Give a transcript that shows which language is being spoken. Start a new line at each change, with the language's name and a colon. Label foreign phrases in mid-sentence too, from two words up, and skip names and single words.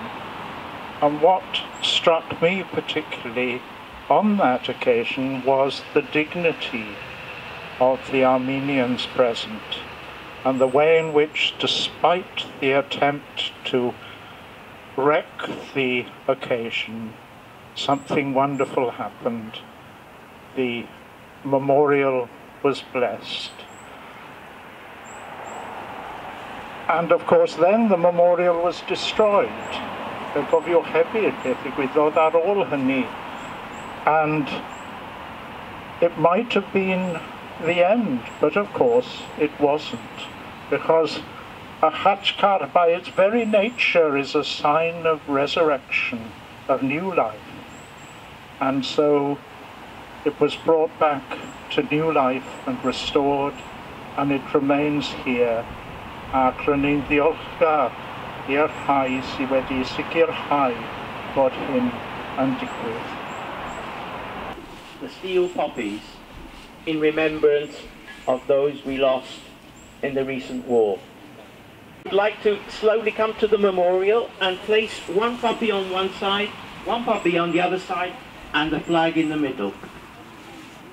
English: And what struck me particularly on that occasion was the dignity of the Armenians present and the way in which, despite the attempt to wreck the occasion, something wonderful happened. The memorial was blessed. And of course then the memorial was destroyed.
Welsh: Gofio hefyd beth ddigwyddodd ar ôl hynny.
English: And it might have been the end, but of course it wasn't, because a Khatchcar by its very nature is a sign of resurrection, of new life. And so it was brought back to new life and restored, and it remains here.
Welsh: Ac rydyn ni'n ddiolchgar i'r rhai sydd wedi sicrhau bod hyn yn digwydd.
English: The steel poppies in remembrance of those we lost in the recent war. I'd like to slowly come to the memorial and place one poppy on one side, one poppy on the other side, and the flag in the middle.